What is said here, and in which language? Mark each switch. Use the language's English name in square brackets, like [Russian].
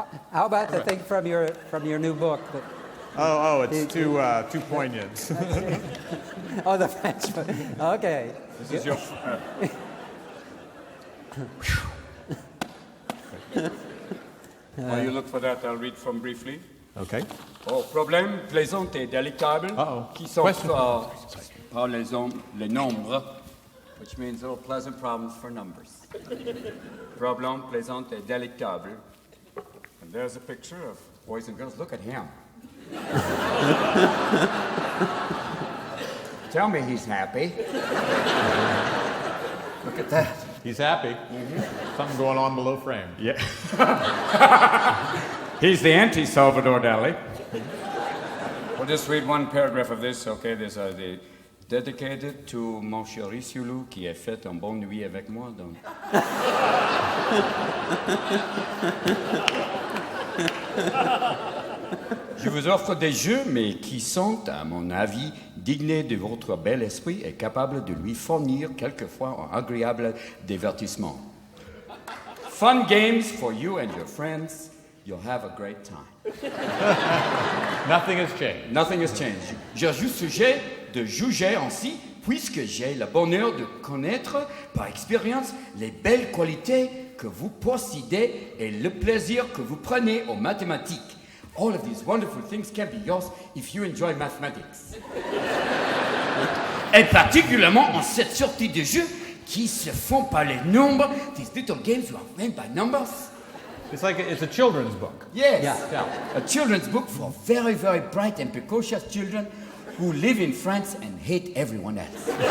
[English] how about the thing from your new book? It's too poignant. Oh, the French book. Okay. This is your. While you look for that, I'll read from briefly. Okay. [French] Problème plaisant et délictable qui sont [English] Question. [French] par les nombres, [English] which means little pleasant problems for numbers. [French] Problème plaisant et délictable. [English] And there's a picture of boys and girls. Look at him. Tell me he's happy. Look at that. He's happy. Something going on below frame. Yeah. He's the anti-Salvador Dali. We'll just read one paragraph of this, okay? There's the dedicated to [French] mon chéri Sioulou qui a fait un bon nuit avec moi. Donc. Je vous offre des jeux, mais qui sont, à mon avis, dignes de votre bel esprit et capables de lui fournir quelquefois un agréable divertissement. [English] Fun games for you and your friends. You'll have a great time. Nothing has changed. Nothing has changed. [French] Je suis sujet de juger ainsi, puisque j'ai le bonheur de connaître par expérience les belles qualités que vous possédez et le plaisir que vous prenez aux mathématiques. [English] All of these wonderful things can be yours if you enjoy mathematics. [French] Et particulièrement en cette sortie de jeux qui se font par les nombres, [English] these little games you are made by numbers. It's a children's book. Yes. Yeah. A children's book for very, very bright and precocious children who live in France and hate everyone else.